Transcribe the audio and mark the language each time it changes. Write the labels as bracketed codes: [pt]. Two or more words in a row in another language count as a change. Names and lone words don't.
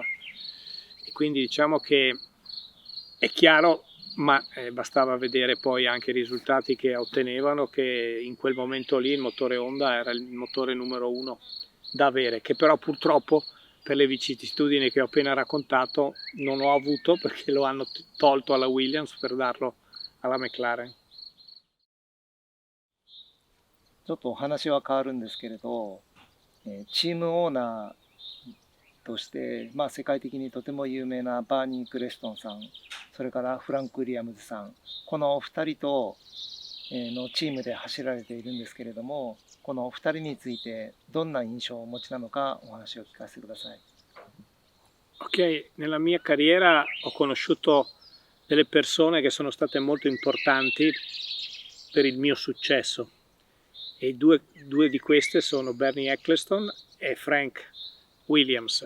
[it] E quindi diciamo che è chiaro, ma bastava vedere poi anche i risultati che ottenevano, che in quel momento lì il motore Honda era il motore numero uno da avere, che però purtroppo per le vicissitudini che ho appena raccontato non ho avuto, perché lo hanno tolto alla Williams per darlo alla McLaren. [ja] ちょっとお話は変わるんですけれど、チームオーナーとして、世界的にとても有名なバーニー・クレストンさん、それからフランク・ウィリアムズさん、このお二人とのチームで走られているんですけれども、このお二人についてどんな印象をお持ちなのかお話を聞かせてください。 [it] Ok, nella mia carriera ho conosciuto delle persone che sono state molto importanti per il mio successo, e due di queste sono Bernie Ecclestone e Frank Williams.